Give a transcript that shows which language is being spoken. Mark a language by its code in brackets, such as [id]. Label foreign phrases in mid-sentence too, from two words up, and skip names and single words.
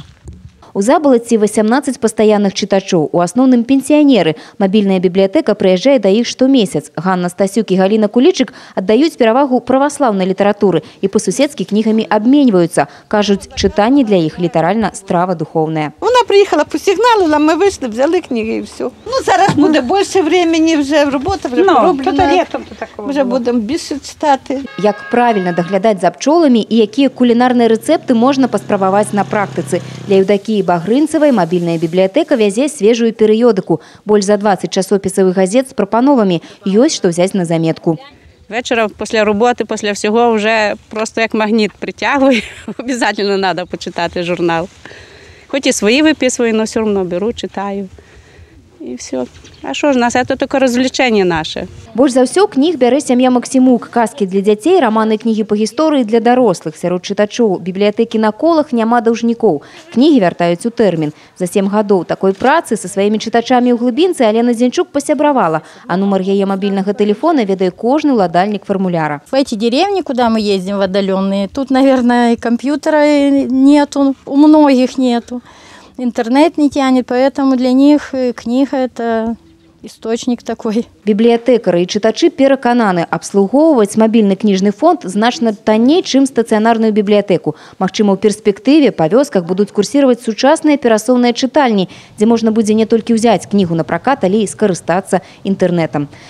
[be] У Забалаці 18 пастаянных чытачоў, у асноўным пенсіянеры. Мабільная бібліятэка прыязджае да іх штомесяц. Ганна Стасюк і Галіна Кулічык аддаюць перавагу праваслаўнай літаратуры і па-суседскі кнігамі абменьваюцца. Кажуць, чытанне для іх літаральна страва духовная. [uk] Вона приїхала, посигналила, ми вийшли, взяли книги і все. Ну, зараз буде більше времени, вже робота вже пороблена. Вже будемо більше читати. [be] Як правильно даглядаць за пчоламі і якія кулінарныя рэцэпты можна паспрабаваць на практыцы. Для Еўдакіі Багрынцевай мабільная бібліятэка вязе свежую перыёдыку. Больш за 20 часопісавых газет з прапановамі. Ёсць што взяць на заметку. [uk] Вечором після роботи, після всього вже просто як магніт притягує. Обов'язково треба почитати журнал. Хоч і свої виписую, але все одно беру, читаю. І все. А що ж, у нас це тільки розвлечення наше. [be] Больш за ўсё кніг бярэ сям'я Максімук. Казкі для дзяцей, раманы, кнігі па гісторыі для дарослых. Сярод чытачоў бібліятэкі на колах няма даўжнікоў. Кнігі вяртаюць у тэрмін. За 7 гадоў такой працы са сваімі чытачамі ў глыбінцы Алена Зінчук пасябравала. А нумар яе мабільнага тэлефона ведае кожны ўладальнік фармуляра. [ru] В эти деревни, куда мы ездим в отдаленные, тут, наверное, и компьютера нету, у многих нету. Интернет не тянет, поэтому для них книга – это источник такой. [be] Бібліятэкары і чытачы перакананы, абслугоўваць мабільны кніжны фонд значна танней, чым стацыянарную бібліятэку. Магчыма, ў перспектыве па вёсках будуць курсіраваць сучасныя перасоўныя чытальні, дзе можна будзе не толькі ўзяць кнігу на пракат, але і скарыстацца інтэрнэтам.